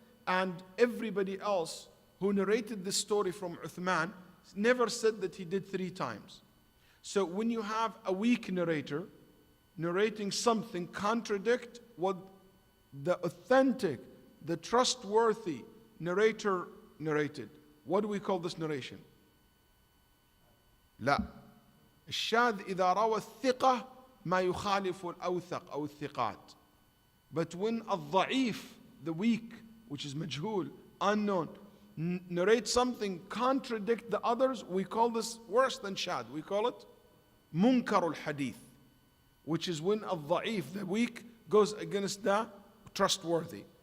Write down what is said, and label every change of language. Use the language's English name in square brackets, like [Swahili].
[English] And everybody else who narrated this story from Uthman never said that he did 3 times. So when you have a weak narrator narrating something contradict what the authentic, the trustworthy narrator narrated, what do we call this narration? [Arabic] لا. الشاذ إذا روى الثقة ما يخالف الأوثق أو الثقات. [English] But when الضعيف, the weak, which is مجهول, unknown, narrate something contradict the others, we call this worse than shad. We call it munkar al-hadith, which is when الضعيف, the weak, goes against the trustworthy.